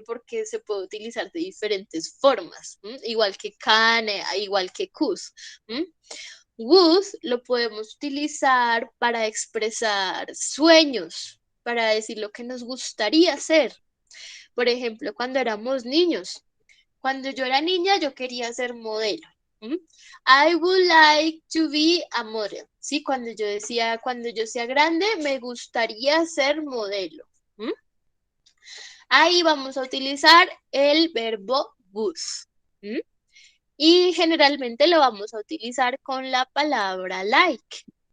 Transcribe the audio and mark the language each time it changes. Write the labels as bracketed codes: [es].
[es] Porque se puede utilizar de diferentes formas, igual que can, igual que could. Would lo podemos utilizar para expresar sueños, para decir lo que nos gustaría hacer. Por ejemplo, cuando éramos niños. Cuando yo era niña, yo quería ser modelo. [en] I would like to be a model. [es] Sí, cuando yo decía, cuando yo sea grande, me gustaría ser modelo. Ahí vamos a utilizar el verbo would. Y generalmente lo vamos a utilizar con la palabra like.